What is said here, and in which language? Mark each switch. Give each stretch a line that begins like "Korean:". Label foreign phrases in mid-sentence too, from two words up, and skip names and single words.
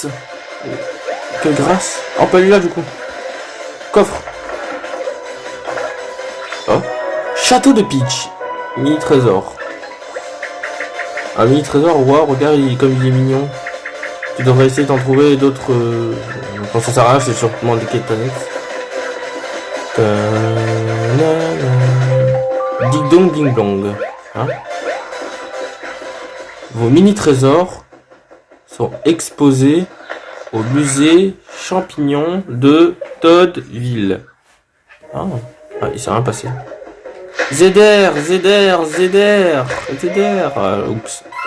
French: Quelle grâce! Oh, pas lui là, du coup. Coffre. Oh. Château de Peach. Mini trésor. Un mini trésor, waouh, regarde, comme il est mignon. Tu devrais essayer d'en trouver d'autres. Quand ça sert à rien, c'est sûrement des quêtes annexes. Ding dong ding dong. Hein? Vos mini trésors sont exposés au musée champignon de Toadville. Ah, il s'est rien passé. ZR, ZR, ZR, ZR. Oups.